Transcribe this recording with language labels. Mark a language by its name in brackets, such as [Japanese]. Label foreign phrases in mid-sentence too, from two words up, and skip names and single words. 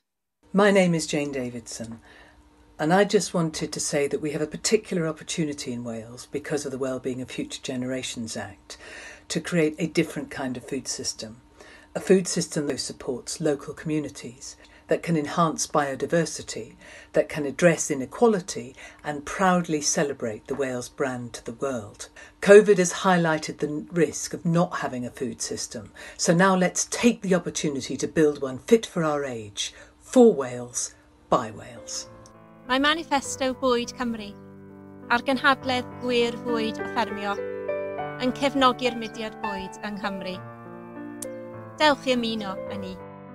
[English] My name is Jane Davidson, and I just wanted to say that we have a particular opportunity in Wales because of the Wellbeing of Future Generations Act to create a different kind of food system, a food system that supports local communities, that can enhance biodiversity, that can address inequality and proudly celebrate the Wales brand to the world. COVID has highlighted the risk of not having a food system, so now let's take the opportunity to build one fit for our age, for Wales, by Wales. [Welsh] Mae manifesto Bwydo Cymru a'r gynhadledd gwir, a ffermio yn cefnogi'r mudiad bwyd yng Nghymru. Dewch i ymuno â ni.